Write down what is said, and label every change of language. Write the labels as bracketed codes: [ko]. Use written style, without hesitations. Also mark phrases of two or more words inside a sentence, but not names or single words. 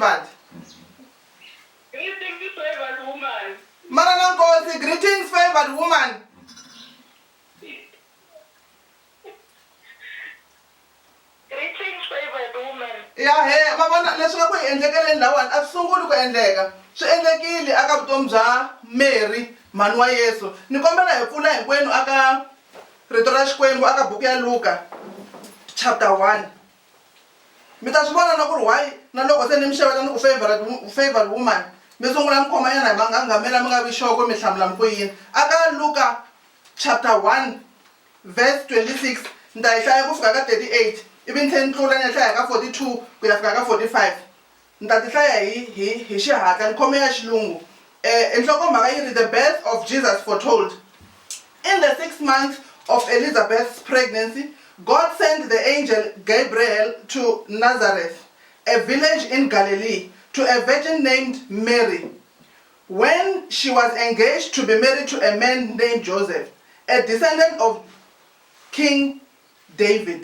[en] Greetings, favored woman. Greetings, favored woman. Greetings, favored woman. Yeah, hey, mama, let's go and take a lawan. I've so good to endega. [ts] So endekili aka vutomi bya Mary mani wa Yesu. Ni kombela hi pfula hinkwenu aka rito ra Xikwembu aka buku ya Luka chapter 1. Mi ta swi vona na ku ri why na loko se ni mi xeweta ni ku [en] favored woman. [ts] Mi sungula mi khoma yana hi mangangamela mi nga vi xoko mi hlamula mi ku yini. Aka Luka chapter 1 verse 26 ni ta yi hlaya ku fika ka 38. Even 10 tlula ni hlaya ka 42 ku ya fika ka 45. Ni ta ti hlaya hi xihatla ni khome ya xilungu. Nhlokomhaka yi ri [en] the birth of Jesus foretold. In the 6th month of Elizabeth's pregnancy, God sent the angel Gabriel to Nazareth, a village in Galilee, to a virgin named Mary. When she was engaged to be married to a man named Joseph, a descendant of King David.